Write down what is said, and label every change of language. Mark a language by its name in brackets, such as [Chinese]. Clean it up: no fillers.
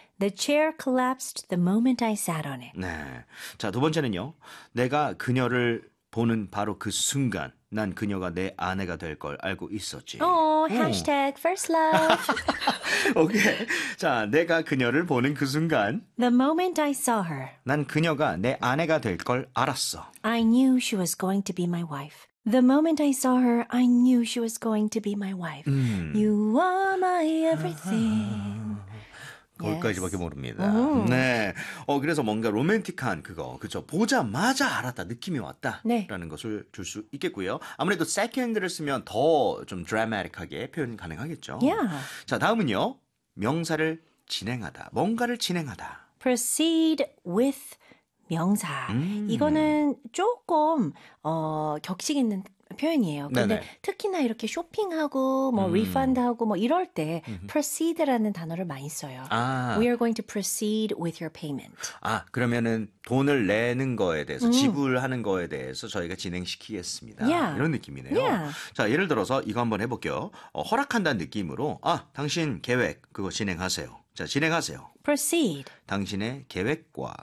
[English] The chair collapsed the moment I sat on it. [Korean] 네. 자, 두 번째는요. 내가 그녀를 보는 바로 그 순간 난 그녀가 내 아내가 될 걸 알고 있었지. [English] Oh, hashtag first love. [Korean] 오케이. 자, 내가 그녀를 보는 그 순간 [English] The moment I saw her. [Korean] 난 그녀가 내 아내가 될 걸 알았어. [English] I knew she was going to be my wife. The moment I saw her, I knew she was going to be my wife. You are my everything. [Korean] 거기까지밖에 모릅니다. 네. 그래서 뭔가 로맨틱한 그거. 그렇죠. 보자마자 알았다. 느낌이 왔다. 네. 라는 것을 줄 수 있겠고요. 아무래도 second를 쓰면 더 좀 드라마틱하게 표현 가능하겠죠. [English] Yeah. [Korean] 자, 다음은요. 명사를 진행하다. 뭔가를 진행하다. [English] Proceed with 명사. [Korean] 이거는 조금 격식 있는 표현이에요. 근데 네네. 특히나 이렇게 쇼핑하고 뭐 리펀드하고 뭐 이럴 때 proceed라는 단어를 많이 써요. 아. [English] We are going to proceed with your payment. [Korean] 아, 그러면은 돈을 내는 거에 대해서 지불하는 거에 대해서 저희가 진행시키겠습니다. [English] Yeah. [Korean] 이런 느낌이네요. [English] Yeah. [Korean] 자, 예를 들어서 이거 한번 해볼게요. 허락한다는 느낌으로 아, 당신 계획 그거 진행하세요. 자, 진행하세요. [English] Proceed. [Korean] 당신의 계획과.